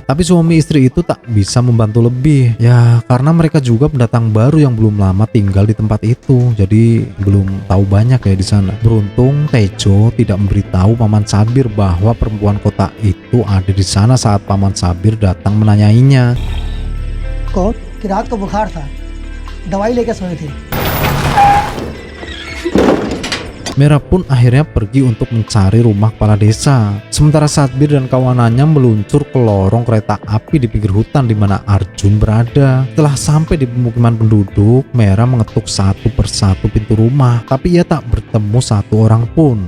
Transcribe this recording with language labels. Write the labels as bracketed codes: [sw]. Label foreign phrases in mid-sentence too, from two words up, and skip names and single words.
[id] Tapi suami istri itu tak bisa membantu lebih. Ya, karena mereka juga pendatang baru yang belum lama tinggal di tempat itu. Jadi belum tahu banyak ya di sana. Beruntung Tejo tidak memberitahu Paman Sabir bahwa perempuan kota itu ada di sana saat Paman Sabir datang menanyainya. [hi] को कि रात को बुखार था, दवाई लेकर सोए थे। [id] Mera pun akhirnya pergi untuk mencari rumah kepala desa. Sementara Satbir dan kawanannya meluncur ke lorong kereta api di pinggir hutan di mana Arjun berada. Setelah sampai di pemukiman penduduk, Mera mengetuk satu persatu pintu rumah, tapi ia tak bertemu satu orang pun.